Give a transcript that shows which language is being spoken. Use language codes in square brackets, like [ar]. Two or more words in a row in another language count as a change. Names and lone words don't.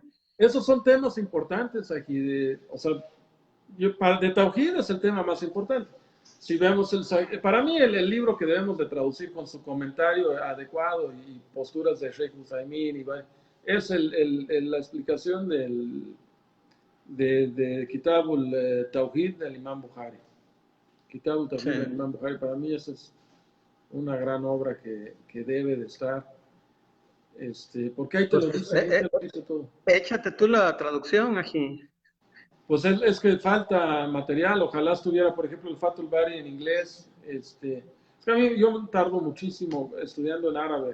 [es] Esos son temas importantes aquí, o sea, de Tauhid es el tema más importante. Si vemos para mí el libro que debemos de traducir con su comentario adecuado y posturas de Sheikh Husaymin es la explicación de Kitabul Tauhid del Imam Bukhari. Kitabul Tauhid del Imam Bukhari, para mí esa es una gran obra que debe de estar. Porque ahí te lo Pues dice, ahí te lo dice todo. échate tú la traducción, Ají. Pues es que falta material, ojalá estuviera, por ejemplo, el Fatul Bari en inglés. Es que a mí, yo tardo muchísimo estudiando en árabe.